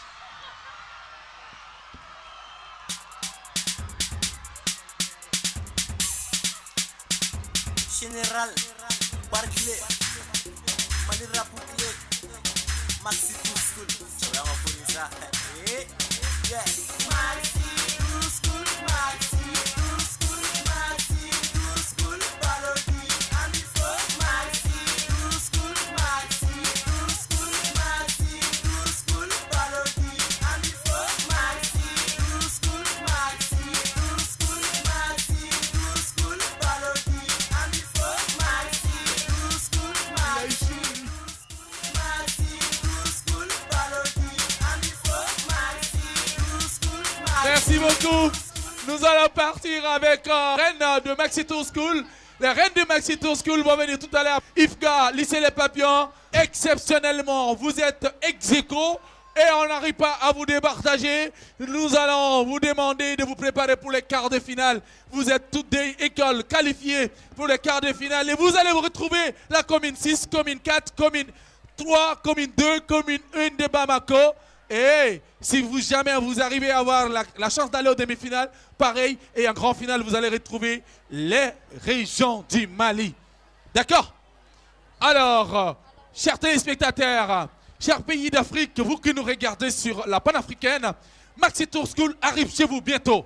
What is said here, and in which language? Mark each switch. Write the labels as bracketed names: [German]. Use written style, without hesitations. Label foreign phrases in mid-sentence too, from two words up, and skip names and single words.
[French] Général, Barclay, Malira Pouclé, Maxi Tour School. Tu vas reconnaître ça. Yeah. Maxi Tour School, Maxi Tour School, Maxi Tour School, Balodi, Amiso, Maxi Tour School, Maxi Tour School, Maxi Tour School, Balodi, Amiso, Maxi Tour School, Maxi Tour School, Maxi Tour School, Balodi, Amiso, Maxi Tour School, Maxi Tour School, Balodi, Amiso, Maxi Tour School. Merci beaucoup. Nous allons partir avec reine de Maxi Tour School. Les reines de Maxi Tour School vont venir tout à l'heure. IFGA, lycée Les Papillons, exceptionnellement, vous êtes ex-aequo et on n'arrive pas à vous départager. Nous allons vous demander de vous préparer pour les quarts de finale. Vous êtes toutes des écoles qualifiées pour les quarts de finale et vous allez vous retrouver la commune 6, commune 4, commune 3, commune 2, commune 1 de Bamako. Et si vous jamais vous arrivez à avoir la chance d'aller aux demi-finales, pareil, et en grand finale, vous allez retrouver les régions du Mali. D'accord? Alors, chers téléspectateurs, chers pays d'Afrique, vous qui nous regardez sur la panafricaine, Maxi Tour School arrive chez vous bientôt.